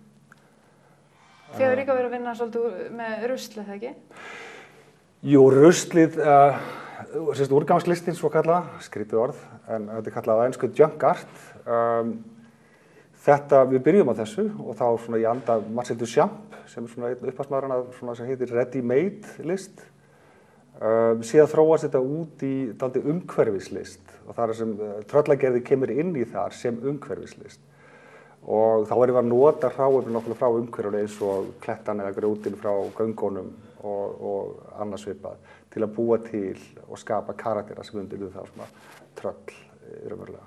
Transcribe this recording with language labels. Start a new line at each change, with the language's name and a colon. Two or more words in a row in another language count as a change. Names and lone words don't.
Icelandic: Þið hefur líka verið að vinna svolítið með rusl, eða ekki? Jú, ruslið, úrgangslistin svo kallað, skrítið orð, en þetta kallað á ensku
English: junk art.
Icelandic: Við byrjum á þessu og þá svona í anda Marcel Duchamp sem svona einn upphafsmaðurinn sem heitir
English: ready made
Icelandic: list. Síðan þróast þetta út í dálítið umhverfislist og það sem Tröllagerði kemur inn í þar sem umhverfislist. Og þá erum við að nota hráefni náttúrulega frá umhverfinu eins og klettan eða grjótin frá göngunum og annað svipað til að búa til og skapa karaktera sem undir það svona tröll raunverulega.